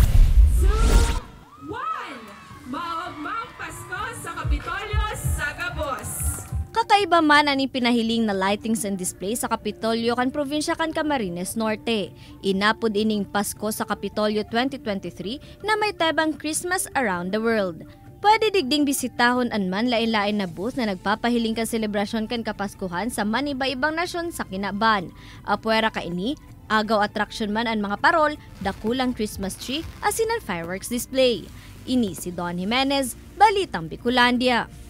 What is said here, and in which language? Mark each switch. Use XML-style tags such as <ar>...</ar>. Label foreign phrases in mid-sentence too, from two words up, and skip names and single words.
<bik>Kapitolyo sa Gabos. Kakaiba man ang pinahiling na</bik> <en>lightings and display</en> <bik>sa Kapitolyo kan probinsya kan Camarines Norte. Inapod ining Pasko sa Kapitolyo 2023 na may tebang</bik> <en>Christmas around the world.</en> <bik>Pwede digding bisitahon anman lain-lain na booth na nagpapahiling kan selebrasyon kan Kapaskuhan sa man iba-ibang nasyon sa kinaban. Apwera ka ini, agaw attraction man ang mga parol, dakulang</bik> <en>Christmas tree,</en> <bik>asin ang</bik> <en>fireworks display.</en> <bik>Ini si Don Jimenez, Balitang Bicolandia.</bik>